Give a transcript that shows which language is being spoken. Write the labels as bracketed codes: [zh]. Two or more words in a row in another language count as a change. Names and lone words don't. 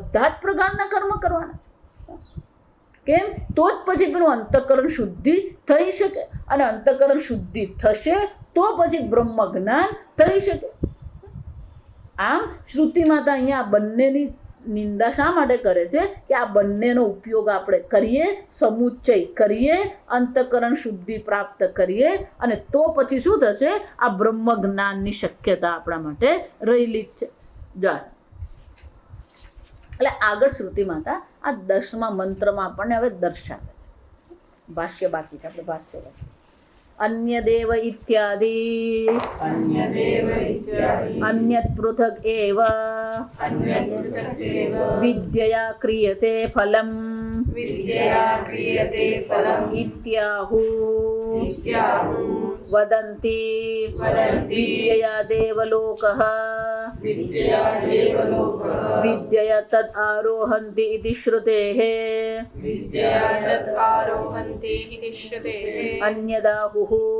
[gu] જ પ્રકારના કર્મ કરવાના કેમ તો જ પછી પેલું અંતઃકરણ શુદ્ધિ થઈ શકે અને અંતઃકરણ શુદ્ધિ થશે તો પછી બ્રહ્મ જ્ઞાન થઈ શકે આમ શ્રુતિ માતા અહીંયા બંનેની નિંદા શા માટે કરે છે કે આ બંનેનો ઉપયોગ આપણે કરીએ સમુચ્ચય કરીએ અંતઃકરણ શુદ્ધિ પ્રાપ્ત કરીએ અને તો પછી શું થશે આ બ્રહ્મ જ્ઞાનની શક્યતા આપણા માટે રહેલી જ છે જા એટલે આગળ શ્રુતિ માતા આ 10મા મંત્રમાં આપણને હવે દર્શાવે છે ભાષ્ય બાકી છે આપણે ભાષ્ય [sa] अन्यदेव इत्यादि अन्यत् पृथक् एव विद्यया क्रियते फलम् इत्याहु वदन्ति विद्यया देवलोकः विद्यया तद् आरोहन्ति इति श्रुतेः अन्यदाहुः